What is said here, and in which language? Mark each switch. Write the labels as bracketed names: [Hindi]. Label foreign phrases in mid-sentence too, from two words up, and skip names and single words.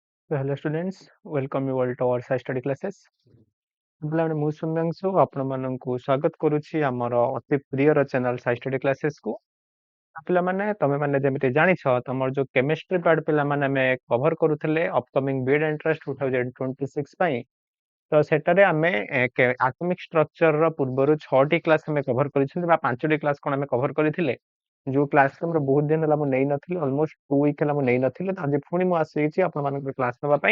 [English] So hello students, welcome you all to our sci study classes. [Odia] ପିଲାମାନେ ମୁଁ ସୌମ୍ୟାଂଶୁ ଆପଣମାନଙ୍କୁ ସ୍ୱାଗତ କରୁଛି ଆମର ଅତି ପ୍ରିୟର ଚ୍ୟାନେଲ ସାଇ ଷ୍ଟଡି କ୍ଲାସେସ୍ କୁ। ପିଲାମାନେ ତମେମାନେ ଯେମିତି ଜାଣିଛ ତମର ଯୋଉ [English] chemistry part [Odia] ପିଲାମାନେ ଆମେ କଭର କରୁଥିଲେ [English] upcoming BEd entrance [Odia] 2026 ପାଇଁ ତ ସେଟାରେ ଆମେ [English] atomic structure [Odia] ପୂର୍ବରୁ 6ଟି କ୍ଲାସ୍ ଆମେ କଭର କରିଛୁ ବା 5ଟି କ୍ଲାସ୍ କ'ଣ ଆମେ କଭର କରିଥିଲେ ଯୋଉ କ୍ଲାସ୍ ଆମର ବହୁତ ଦିନ ହେଲା ମୁଁ ନେଇ ନଥିଲି [English] almost 2 week [Odia] ହେଲା ମୁଁ ନେଇ ନଥିଲି ଆଜି ପୁଣି ମୁଁ ଆସିଛି ଆପଣମାନଙ୍କର କ୍ଲାସ୍ ନେବା ପାଇଁ।